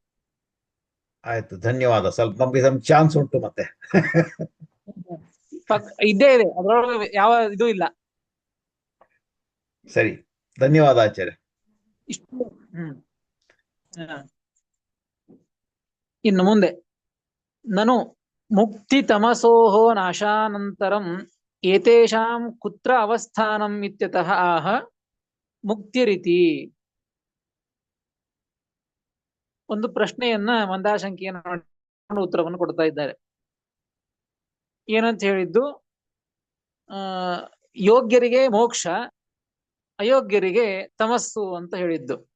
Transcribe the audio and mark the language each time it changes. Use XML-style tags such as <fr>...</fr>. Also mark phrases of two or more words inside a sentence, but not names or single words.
<kn>ಆಯ್ತು, ಧನ್ಯವಾದ. ಸ್ವಲ್ಪ ನಮ್ಗೆ ಚಾನ್ಸ್ ಉಂಟು ಮತ್ತೆ. ಇದ್ದೇ ಇದೆ, ಅದರೊಳಗೆ ಯಾವ ಇದು ಇಲ್ಲ. ಸರಿ, ಧನ್ಯವಾದ ಆಚಾರ್ಯ.</kn> <sa>ಇಷ್ಟು ಇನ್ನು ಮುಂದೆ ನನು ಮುಕ್ತಿ ತಮಸೋಹೋ ನಾಶಾನಂತರಂ ಏತೇಷಾಂ ಕುತ್ರ ಅವಸ್ಥಾನಂ ಇತ್ಯತಃ ಆಹ ಮುಕ್ತಿರಿತಿ.</sa> <kn>ಒಂದು ಪ್ರಶ್ನೆಯನ್ನ ಮಂದಾಶಂಕಿಯನ್ನು ಉತ್ತರವನ್ನು ಕೊಡ್ತಾ ಇದ್ದಾರೆ. ಏನಂತ ಹೇಳಿದ್ದು, ಯೋಗ್ಯರಿಗೆ ಮೋಕ್ಷ, ಅಯೋಗ್ಯರಿಗೆ ತಮಸ್ಸು ಅಂತ ಹೇಳಿದ್ದು.</kn>